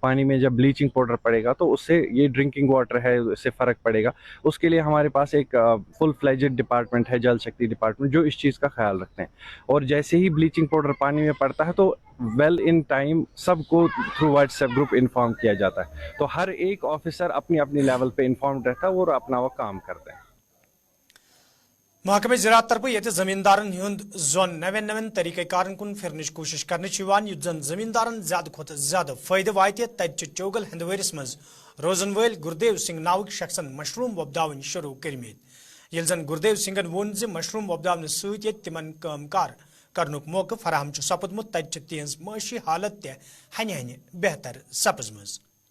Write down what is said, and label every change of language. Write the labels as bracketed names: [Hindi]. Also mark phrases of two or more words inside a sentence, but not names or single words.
[Urdu] پانی میں جب [English] bleaching powder [Urdu] پڑے گا تو اس سے یہ [English] drinking water [Urdu] ہے، اس سے فرق پڑے گا، اس کے لیے ہمارے پاس ایک [English] full fledged department [Urdu] ہے، جل شکتی ڈپارٹمنٹ، جو اس چیز کا خیال رکھتے ہیں۔ اور جیسے ہی [English] bleaching powder [Urdu] پانی میں پڑتا ہے تو [English] well in time [Urdu] سب کو [English] through WhatsApp group inform [Urdu] کیا جاتا ہے، تو ہر ایک آفیسر اپنی اپنی لیول پہ انفارمڈ رہتا ہے اور اپنا وہ کام کرتے ہیں۔ [Kashmiri] محکمہ زراعت طرف یہ زمیندارن ہند زون نوین طریقہ کارن کن پھرنچ کوشش کرنے یت زن زمیندارن زیادہ کھت زیادہ فائدہ واتہ تتہ چوگل ہندوارس مز روزن ول گردیو سنگھ ناوک شخصن مشروم وپداون شروع کرمت، یل زن گردیو سنگھن وون ز مشروم وپداون ست تمن کام کار کرنک موقع فراہم سپدمت، تتہ تہذ معاشی حالت تہ ہنہ ہنہ بہتر سپزمز۔